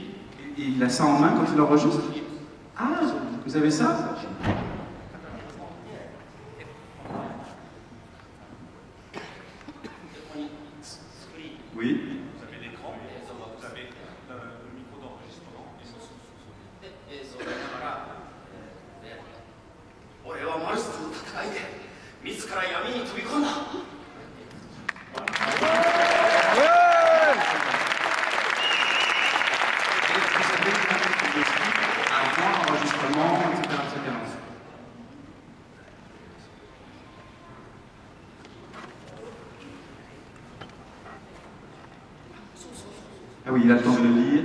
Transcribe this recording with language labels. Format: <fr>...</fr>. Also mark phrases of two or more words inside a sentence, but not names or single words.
<fr>Il a ça en main quand il enregistre? Ah, vous avez ça? Oui. Vous avez l'écran, vous avez le micro d'enregistrement et son son.</fr> <ja>俺はマルスとの戦いで自ら闇に飛び込んだ。</ja> <fr>Avant l'enregistrement, etc., etc. Ah oui, il a le temps de le lire.</fr>